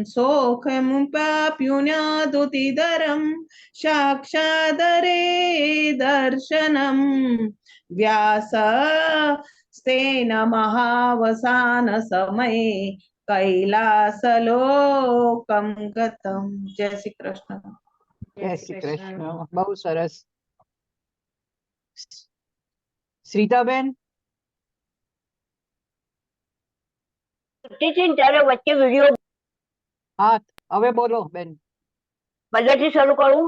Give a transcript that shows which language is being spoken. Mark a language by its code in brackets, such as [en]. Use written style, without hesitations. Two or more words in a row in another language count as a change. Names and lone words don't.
[sa] सोऽखमुपाप्युन्यादुतिदरं साक्षादरे दर्शनं व्यासस्तेन महावसान समये कैलासलोकं गतं. जय श्री कृष्ण. [gu] જય શ્રી કૃષ્ણ. બહુ સરસ. શ્રીતાબેન, ત્યારે વચ્ચે વિડીયો હા હવે બોલો બેન. પહેલેથી શરૂ કરું?